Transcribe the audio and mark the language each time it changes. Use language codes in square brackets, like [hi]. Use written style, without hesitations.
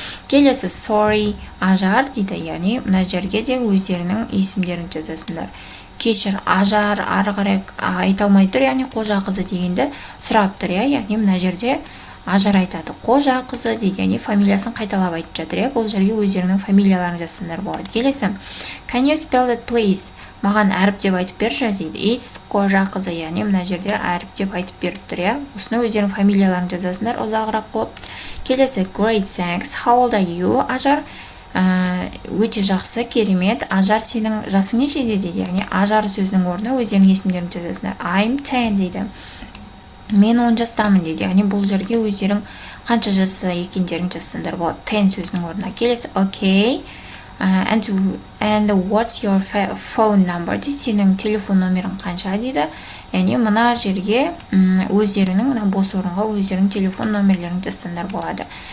[kk] Келесі, sorry, Ажар дейді. Яғни мына жерге де өздерінің есімдерін жазасыңдар. Кешір, Ажар ары қарай айта алмай тұр, яғни Қожақызы дегенді сұрап тұр. Яғни мына жерде Ажар айтады, Қожақызы дейді, яғни фамилиясын қайталап айтып жатыр. Бұл жерге өздерінің фамилияларын жазсаңдар болады. Келесі, [en] can you spell that please? [kk] Маған әріп деп айтып берші дейді. It's Қожақызы, яғни мына жерде әріп деп айтып беріп тұр. Осыны өздерінің фамилияларын жазасыңдар ұзағырақ қылып. Келесі, [en] great, thanks. How old are you, Ажар? [kk] Өте жақсы, керемет. Ажар, сенің жасың нешеде дейді. Яғни Ажар сөзінің орнына өздерінің есімдерін жазасыңдар. [en] I'm 10 [kk] дейді. Мен 10 жастамын дейді. Яғни бұл жерге өздерің қанша жасы екендерін жазсаңдар болады. 10 сөзінің орнына. Келесі, okay. [en] And what's your phone number [kk] дейді. Сенің телефон номерің қанша дейді. Яғни мына жерге өздерінің мына бос орынға өздерінің телефон номерлерін жазсаңдар болады.